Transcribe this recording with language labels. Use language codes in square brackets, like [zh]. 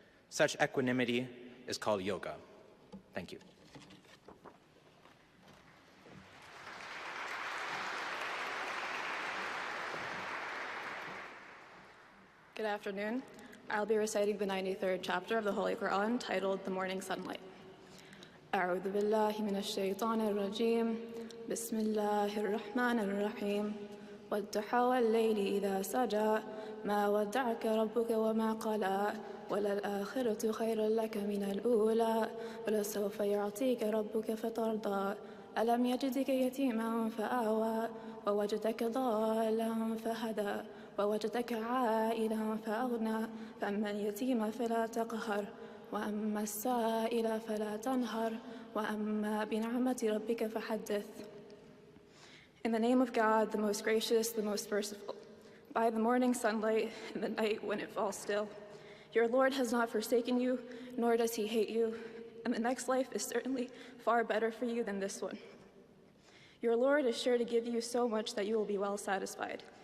[en] Such equanimity is called yoga. Thank you. Good afternoon. I'll be reciting the 93rd chapter of the Holy Quran titled The Morning Sunlight. [ar] أعوذ بالله من الشيطان الرجيم بسم الله الرحمن الرحيم والضحى والليل إذا سجى ما ودعك ربك وما قلى وللآخرة خير لك من الأولى ولسوف يعطيك ربك فترضى ألم يجدك يتيما فآوى ووجدك ضالا فهدى ووجدك عائلا فأغنى فأما اليتيم فلا تقهر وأما السائل فلا تنهر وأما بنعمة ربك فحدث. [en] In the name of God, the most gracious, the most merciful, by the morning sunlight and the night when it falls still, your Lord has not forsaken you, nor does he hate you, and the next life is certainly far better for you than this one. Your Lord is sure to give you so much that you will be well satisfied.